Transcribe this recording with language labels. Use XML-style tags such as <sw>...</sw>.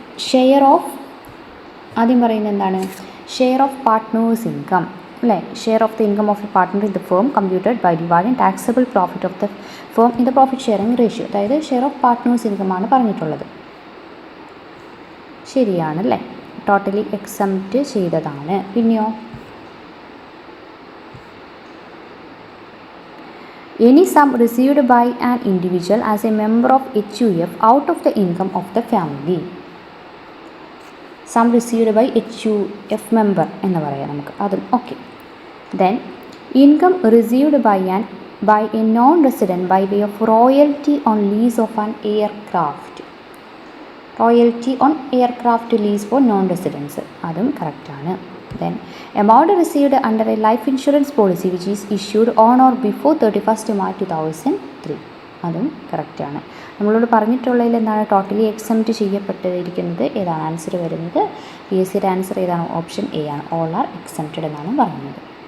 <ml>Share of, ആദ്യം പറയുന്നത് എന്താണ്? ഷെയർ ഓഫ് പാർട്ട്നേഴ്സ് ഇൻകം അല്ലേ.</ml> <en>Share of the income of a partner in the firm computed by dividing taxable profit of the firm in the profit sharing ratio.</en> <ml>അതായത് share of partners ഇൻകമാണ് പറഞ്ഞിട്ടുള്ളത്. ശരിയാണല്ലേ, totally exempt ചെയ്തതാണ്. പിന്നെയോ</ml> <en>any sum received by an individual as a member of HUF out of the income of the family.</en> <ml>Some received by HUF member എന്ന് പറയാം നമുക്ക്, അതും okay.</ml> <en>Then income received by a non resident by way of royalty on lease of an aircraft. Royalty on aircraft lease for non residence,</en> <ml>അതും കറക്റ്റാണ്.</ml> <en>Then amount received under a life insurance policy which is issued on or before 31st March 2003,</en> <ml>അതും കറക്റ്റാണ്. നമ്മളോട് പറഞ്ഞിട്ടുള്ളതിൽ എന്താണ് totally exempt ചെയ്യപ്പെട്ടിരിക്കുന്നത് ഏതാണ്? Answer വരുന്നത് PSCയുടെ answer ഏതാണ്? Option A ആണ്.</ml> <en>all are exempted</en> <ml>എന്നാണ് പറയുന്നത്.</ml>